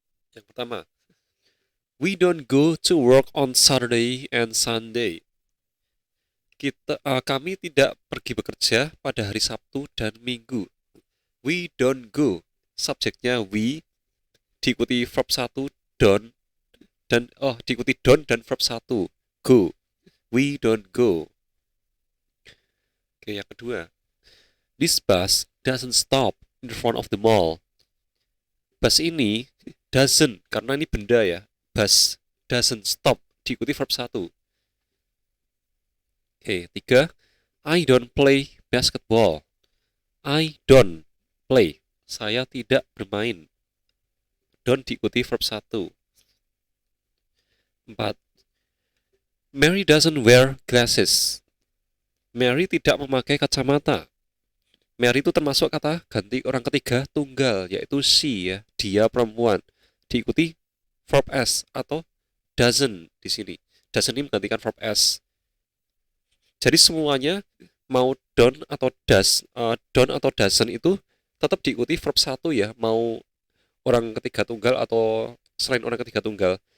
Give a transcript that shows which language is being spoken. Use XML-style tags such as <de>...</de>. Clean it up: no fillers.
<id>Yang pertama,</id> <en>we don't go to work on Saturday and Sunday.</en> <id>Kami tidak pergi bekerja pada hari Sabtu dan Minggu.</id> <en>We don't go.</en> <id>subjeknya we, diikuti verb 1 don't, dan diikuti don't dan verb 1 go.</id> <en>We don't go.</en> <id>Oke, yang kedua.</id> <en>This bus doesn't stop in front of the mall.</en> <id>Bus ini doesn't, karena ini benda ya.</id> <en>Bus doesn't stop,</en> <id>diikuti verb 1.</id> <en>Oke, 3. I don't play basketball. I don't play.</en> <id>Saya tidak bermain. Don't diikuti verb 1. 4.</id> <en>Mary doesn't wear glasses.</en> <id>Mary tidak memakai kacamata. Mary itu termasuk kata ganti orang ketiga tunggal, yaitu she ya, dia perempuan. Diikuti verb s atau doesn't di sini. Doesn't ini menggantikan verb s. Jadi semuanya mau don't atau doesn't itu tetap diikuti verb 1 ya, mau orang ketiga tunggal atau selain orang ketiga tunggal.</id>